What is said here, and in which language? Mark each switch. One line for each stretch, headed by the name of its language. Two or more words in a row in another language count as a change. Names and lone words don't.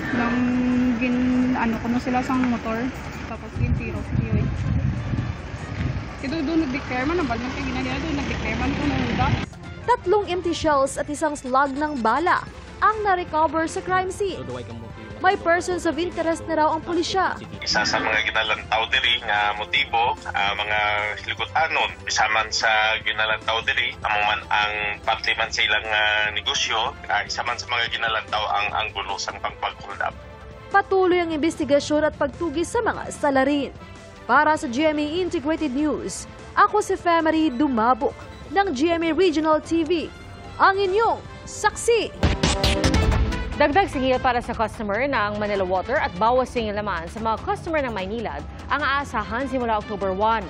Hiligaynon: Kuno sila sa motor, tapos tiro. Ito doon nag-declare man, nabalman kayo ginagaya doon, nag-declare man ko ng uda.
Filipino: 3
English: empty shells
Filipino: at isang slug ng bala ang na-recover sa crime scene. May
English: persons of interest
Filipino: na raw ang pulisya.
Hiligaynon: Isa sa mga ginalantaw diri nga motibo, mga ligutanon, bisaman sa ginalantaw diri, amuman ang parte man sa ilang negosyo, isa man sa mga ginalantaw ang anggulo sang pagpagkulab.
Filipino: Patuloy ang investigasyon at pagtugis sa mga salarin. Para sa GMA Integrated News, ako si Femery Dumabo ng GMA Regional TV, ang inyong saksi. Dagdag singil para sa customer ng Manila Water at bawas singil naman sa mga customer ng Maynilad ang aasahan simula October 1.